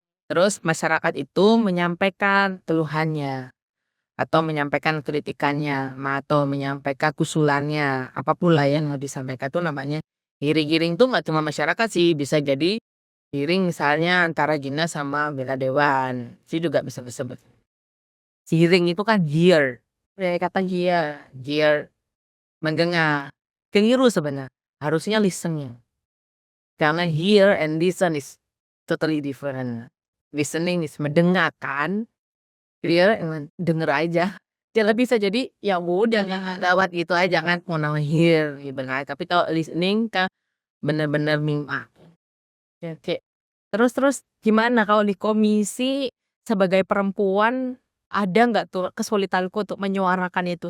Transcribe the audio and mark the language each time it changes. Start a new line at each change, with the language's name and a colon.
Indonesian: Terus masyarakat itu menyampaikan keluhannya atau menyampaikan kritikannya, atau menyampaikan usulannya, apapun lah yang mau disampaikan itu namanya hearing. Hearing itu nggak cuma masyarakat sih, bisa jadi Hearing misalnya antara Gina sama Bella Dewan, itu juga bisa disebut. Hearing itu kan hear, dari kata hear mendengar. Keliru sebenarnya, harusnya listening.
English: Karena hear and listen is totally different. Listening is
Indonesian: mendengarkan, hear denger aja. Ya bisa jadi ya udah lewat gitu aja kan mau nama hear gitu kan. Tapi kalau listening kan bener-bener nyimak. Ya, terus gimana kalau di komisi sebagai perempuan ada nggak tuh kesulitanku untuk menyuarakan itu?